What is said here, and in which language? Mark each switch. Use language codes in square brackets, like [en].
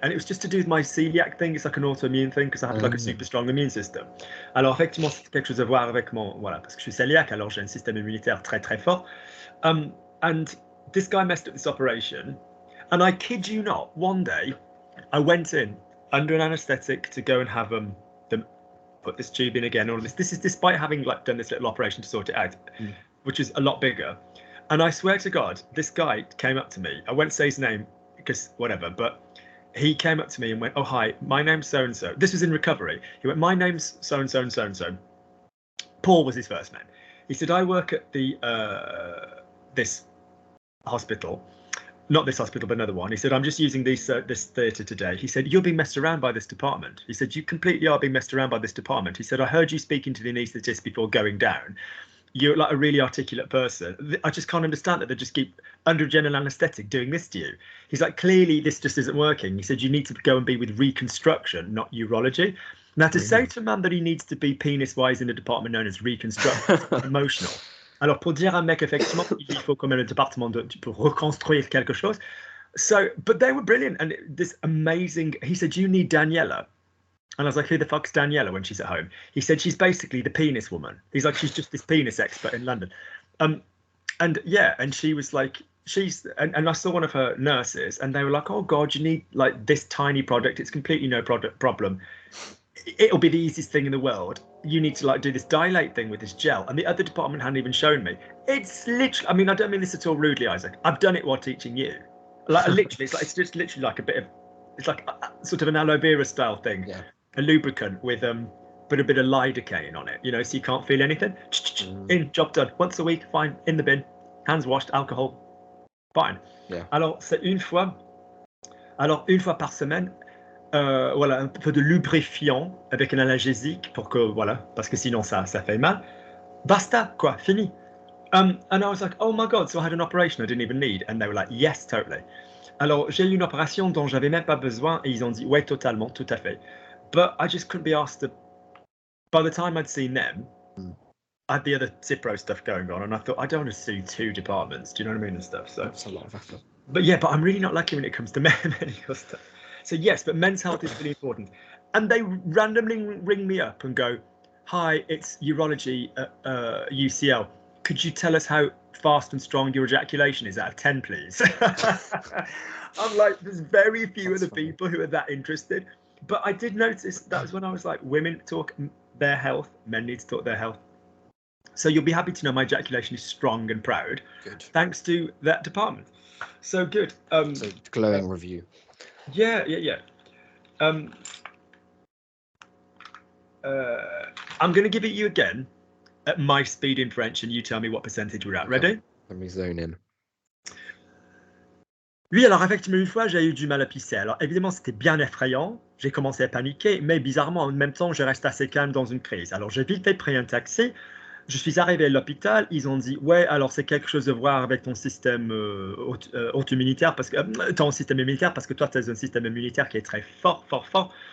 [en] And it was just to do with my celiac thing. It's like an autoimmune thing, because I have like a super strong immune system. [fr] Alors effectivement, c'est quelque chose à voir avec voilà, parce que je suis celiac, alors j'ai un système immunitaire très très fort. [en] And this guy messed up this operation, and I kid you not, one day I went in under an anesthetic to go and have them put this tube in again. All of this. This is despite having like done this little operation to sort it out, which is a lot bigger. And I swear to God, this guy came up to me. I won't say his name because whatever, but he came up to me and went, "Oh hi, my name's so and so." This was in recovery. He went, "My name's so and so and so and so." Paul was his first name. He said, "I work at the this hospital." Not this hospital, but another one. He said, I'm just using this theatre today. He said, you're being messed around by this department. He said, you completely are being messed around by this department. He said, I heard you speaking to the anaesthetist before going down. You're like a really articulate person. I just can't understand that they just keep under general anaesthetic doing this to you. He's like, clearly this just isn't working. He said, you need to go and be with reconstruction, not urology. Now to say to a man that he needs to be penis-wise in a department known as reconstruction, emotional. [fr] Alors, pour dire à un mec, effectivement, il faut quand même un département pour reconstruire quelque chose. [en] So, but they were brilliant. And this amazing, he said, you need Daniela. And I was like, who the fuck's Daniela when she's at home? He said, she's basically the penis woman. He's like, she's just this penis expert in London. And yeah, and she was like, and I saw one of her nurses and they were like, oh God, you need like this tiny product. It's completely no problem. It'll be the easiest thing in the world. You need to like do this dilate thing with this gel. And the other department hadn't even shown me. It's literally, I mean, I don't mean this at all rudely, Isaac. I've done it while teaching you. Like literally, it's just literally like a bit of, it's like a, sort of an aloe vera style thing. Yeah. A lubricant with but a bit of lidocaine on it, you know, so you can't feel anything. In, job done. Once a week, fine. In the bin. Hands washed, alcohol, fine. Yeah. [fr] Alors, c'est une fois par semaine. Voilà, un peu de lubrifiant avec un analgésique pour que, voilà, parce que sinon ça fait mal. Basta, quoi, fini. [en] And I was like, oh my God, so I had an operation I didn't even need. And they were like, yes, totally. [fr] Alors, j'ai eu une opération dont j'avais même pas besoin et ils ont dit, ouais, totalement, tout à fait. [en] But I just couldn't be asked to, by the time I'd seen them, I had the other Cipro stuff going on, and I thought I don't want to sue 2 departments. Do you know what I mean and stuff? So that's a lot of effort. But yeah, but I'm really not lucky when it comes to medical stuff. So yes, but men's health is really important. And they randomly ring me up and go, "Hi, it's urology at UCL. Could you tell us how fast and strong your ejaculation is out of 10, please?" I'm like, there's very few of the people who are that interested. But I did notice that was when I was like, women talk their health, men need to talk their health. So you'll be happy to know my ejaculation is strong and proud. Good. Thanks to that department. So good. So glowing review. Yeah. I'm going to give it you again at my speed in French, and you tell me what percentage we're at. Ready? Let me zone in. [fr] Oui, alors effectivement, une fois, j'ai eu du mal à pisser. Alors évidemment, c'était bien effrayant. J'ai commencé à paniquer, mais bizarrement, en même temps, je reste assez calme dans une crise. Alors j'ai vite fait pris un taxi. Je suis arrivé à l'hôpital. Ils ont dit, ouais, alors c'est quelque chose à voir avec ton système auto-immunitaire, parce que ton système immunitaire, parce que toi, tu as un système immunitaire qui est très fort.